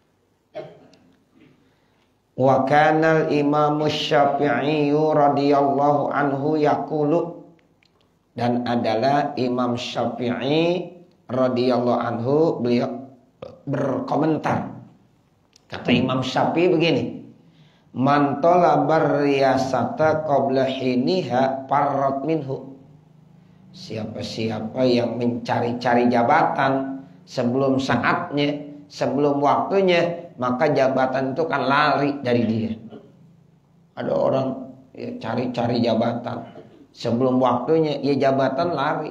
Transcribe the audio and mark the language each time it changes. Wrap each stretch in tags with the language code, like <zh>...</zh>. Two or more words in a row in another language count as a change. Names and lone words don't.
<ar>وكان الإمام الشافعي رضي الله عنه يقول,</ar> <id>dan adalah Imam Syafi'i</id> <ar>رضي الله عنه,</ar> <id>beliau berkomentar. Kata Imam Syafi'i begini,</id> <ar>من طلب الرئاسة قبل حينها فرت منه.</ar> <id>Siapa-siapa yang mencari-cari jabatan sebelum saatnya, sebelum waktunya, maka jabatan itu kan lari dari dia. Ada orang cari-cari jabatan sebelum waktunya, jabatan lari.</id>